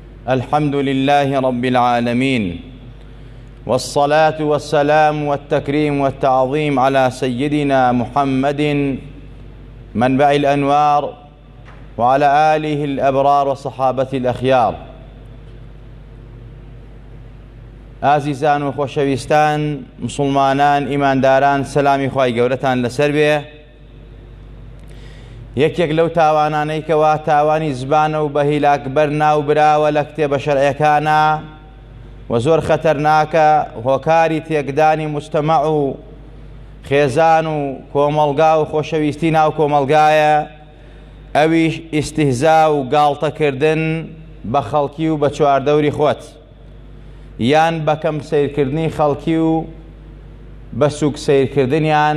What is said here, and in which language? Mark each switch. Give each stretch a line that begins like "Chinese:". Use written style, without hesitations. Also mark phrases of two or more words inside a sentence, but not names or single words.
Arabic: الحمد لله رب العالمين، والصلاة والسلام والتكريم والتعظيم على سيدنا محمد منبع الأنوار وعلى آله الأبرار وصحابة الأخيار.
Central Kurdish: ئازیزان و خۆشەویستان، مسلمانان، ئیمانداران، سەلامی خوای گەورەتان لەسەر بێ. یەکێک لەو تاوانانەی کەوا تاوانی زبانە و بە هیلاکبەر ناو براوە لە کتێبە شەرعیەکانە و زۆر خەتەرناکە، هۆکاری تێکدانی موجتەمەع و خێزان و کۆمەڵگا و خۆشەویستی ناو کۆمەڵگایە، ئەویش ئیستیهزا و گاڵتەکردن بە خەڵکی و بە چواردەوری خۆت، یان بەکەم سیرکردنی خەڵکی و بە سوک سیرکردنیان.